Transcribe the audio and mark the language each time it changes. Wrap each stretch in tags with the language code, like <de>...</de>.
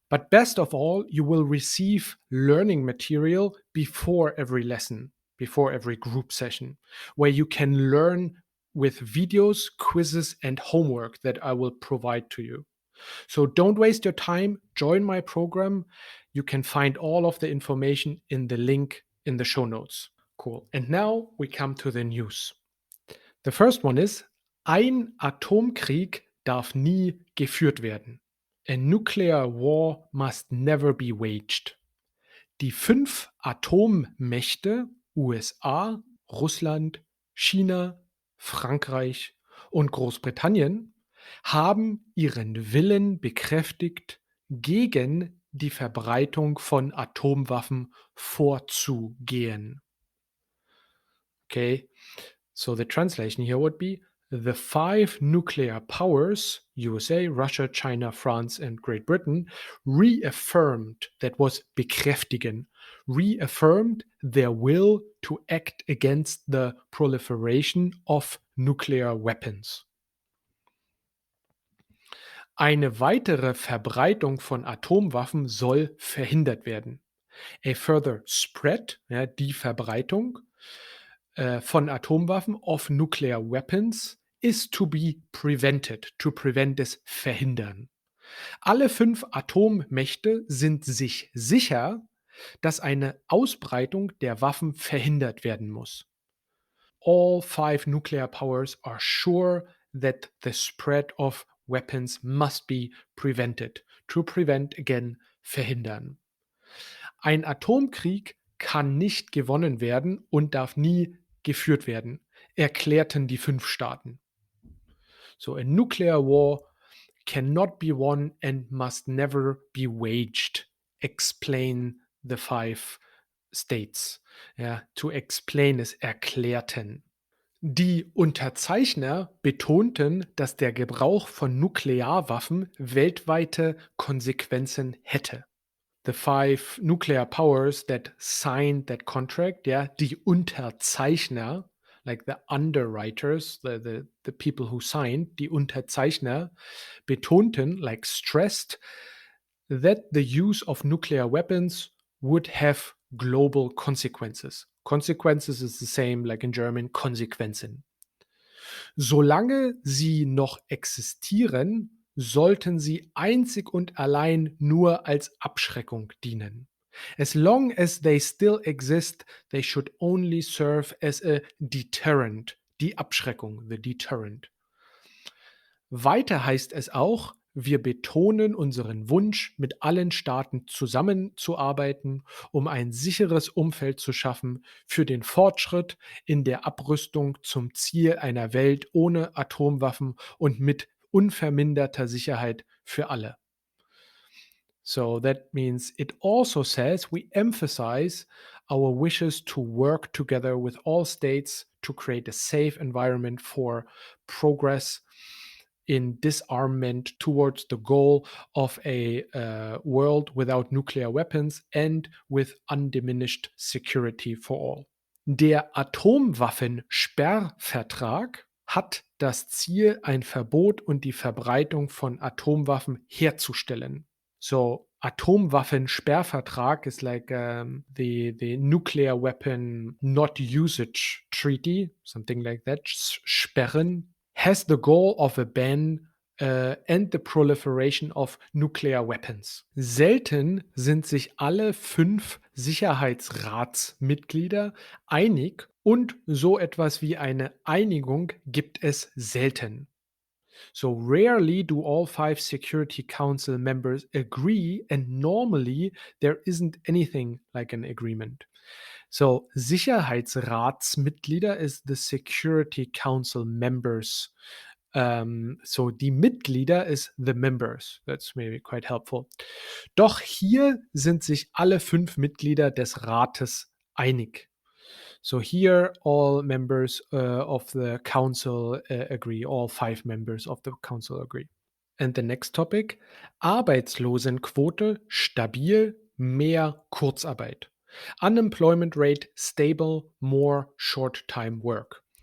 <en>But best of all, you will receive learning material before every lesson, before every group session, where you can learn with videos, quizzes, and homework that I will provide to you. So don't waste your time. Join my program. You can find all of the information in the link in the show notes. Cool. And now we come to the news. The first one is:</en> <de>Ein Atomkrieg darf nie geführt werden.</de> <en>A nuclear war must never be waged.</en> <de>Die 5 Atommächte USA, Russland, China, Frankreich und Großbritannien haben ihren Willen bekräftigt, gegen die Verbreitung von Atomwaffen vorzugehen.</de> <en>Okay, so the translation here would be: the 5 nuclear powers, USA, Russia, China, France, and Great Britain, reaffirmed, that was bekräftigen, reaffirmed their will to act against the proliferation of nuclear weapons.</en> <de>Eine weitere Verbreitung von Atomwaffen soll verhindert werden.</de> <en>A further spread,</en> <de>ja, die Verbreitung von Atomwaffen</de> <en>of nuclear weapons is to be prevented. To prevent is verhindern.</en> <de>Alle 5 Atommächte sind sich sicher, dass eine Ausbreitung der Waffen verhindert werden muss.</de> <en>All 5 nuclear powers are sure that the spread of weapons must be prevented. To prevent, again, verhindern.</en> <de>Ein Atomkrieg kann nicht gewonnen werden und darf nie geführt werden, erklärten die 5 Staaten.</de> <en>So a nuclear war cannot be won and must never be waged, explain the 5 states.</en> <de>Ja,</de> <en>to explain</en> <de>ist erklärten. Die Unterzeichner betonten, dass der Gebrauch von Nuklearwaffen weltweite Konsequenzen hätte.</de> <en>The 5 nuclear powers that signed that contract, yeah, die Unterzeichner, like the underwriters, the people who signed, die Unterzeichner, betonten, like stressed, that the use of nuclear weapons would have global consequences. Consequences is the same like in German, Konsequenzen.</en> <de>Solange sie noch existieren, sollten sie einzig und allein nur als Abschreckung dienen.</de> <en>As long as they still exist, they should only serve as a deterrent.</en> <de>Die Abschreckung,</de> <en>the deterrent.</en> <de>Weiter heißt es auch, wir betonen unseren Wunsch, mit allen Staaten zusammenzuarbeiten, um ein sicheres Umfeld zu schaffen für den Fortschritt in der Abrüstung zum Ziel einer Welt ohne Atomwaffen und mit unverminderter Sicherheit für alle.</de> <en>So that means it also says we emphasize our wishes to work together with all states to create a safe environment for progress in disarmament towards the goal of a world without nuclear weapons and with undiminished security for all.</en> <de>Der Atomwaffensperrvertrag hat das Ziel, ein Verbot und die Verbreitung von Atomwaffen herzustellen.</de> <en>So Atomwaffensperrvertrag is like the nuclear weapon not usage treaty, something like that. Sperren has the goal of a ban and the proliferation of nuclear weapons.</en> <de>Selten sind sich alle 5 Sicherheitsratsmitglieder einig und so etwas wie eine Einigung gibt es selten.</de> <en>So rarely do all 5 Security Council members agree, and normally there isn't anything like an agreement. So Sicherheitsratsmitglieder is the Security Council members. So die Mitglieder is the members. That's maybe quite helpful.</en> <de>Doch hier sind sich alle 5 Mitglieder des Rates einig.</de> <en>So here, all members of the council agree. All 5 members of the council agree. And the next topic:</en> <de>Arbeitslosenquote stabil, mehr Kurzarbeit.</de> <en>Unemployment rate stable, more short-time work.</en>